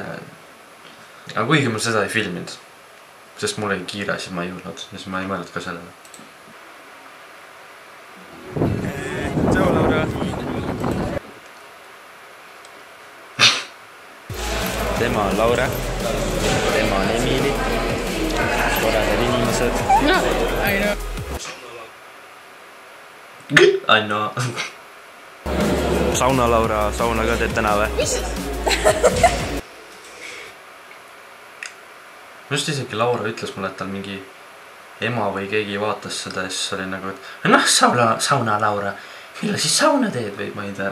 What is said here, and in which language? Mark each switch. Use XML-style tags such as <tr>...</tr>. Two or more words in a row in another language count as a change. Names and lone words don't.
<et>Aga kuigi ma seda ei filminud, sest mul oli kiire, siis ma ei jõudnud, siis ma ei mõelnud ka sellele. Tšau, Laura! Tema on Laura, tema on Emili, toredad inimesed.</et> <en>No, I know. I know.</en> <et>Sauna Laura, sauna ka teed täna või? Just isegi Laura ütles mulle, et tal mingi ema või keegi vaatas seda ja siis oli nagu, et noh, sauna Laura, millal siis sauna teed või ma ei tea.</et>